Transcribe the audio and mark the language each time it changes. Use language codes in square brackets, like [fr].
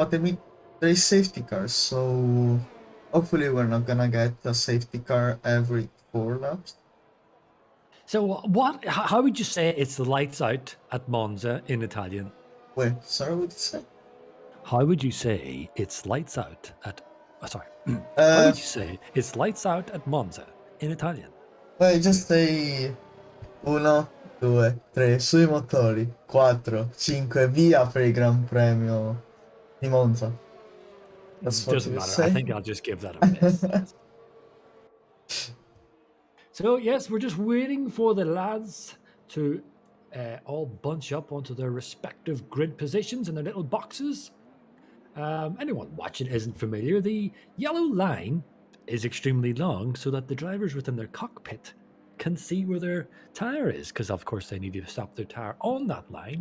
[en] But, I mean, there is safety cars, so hopefully we're not gonna get a safety car every 4 laps. So how would you say it's the lights out at Monza in Italian? Wait, sorry, what did you say? How would you say it's lights out at... how would you say it's lights out at Monza in Italian? Well, just say [it] 1, 2, 3, sui motori, 4, 5, via per il Gran Premio di Monza. [en] That's what Doesn't you matter. say. I think I'll just give that a miss. So, yes, we're just waiting for the lads to all bunch up onto their respective grid positions in their little boxes. Anyone watching isn't familiar, the yellow line is extremely long so that the drivers within their cockpit can see where their tire is, because of course they need to stop their tire on that line.